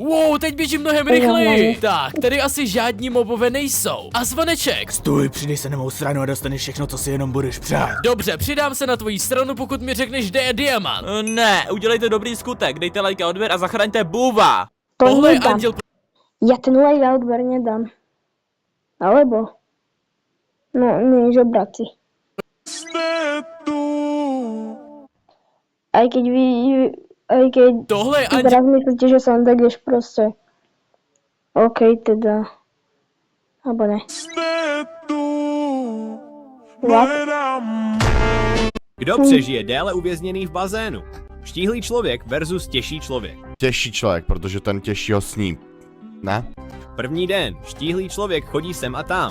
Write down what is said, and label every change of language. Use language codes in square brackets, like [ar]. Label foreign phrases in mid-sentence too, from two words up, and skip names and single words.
[cs] Wow, teď běžím mnohem rychleji. Tak, tady asi žádní mobové nejsou. A zvoneček. Stůj, přidej se na mou stranu a dostaneš všechno, co si jenom budeš přát. Dobře, přidám se na tvoji stranu, pokud mi řekneš, kde je diamant. Ne, udělejte dobrý skutek, dejte like a odběr a zachraňte Bůva. Tohle je anděl. [sk] Ja ten like a odber nedám. Alebo? No, nie, žobraci. Aj keď [cs] tohle je [sk] teraz myslíte, že som tak už proste. OK, teda. Alebo ne. [cs] Kdo přežije déle uvězněný v bazénu? Štíhlý člověk versus těžší člověk. Těžší člověk, protože ten těžší ho sní. Ne? První den. Štíhlý člověk chodí sem a tam.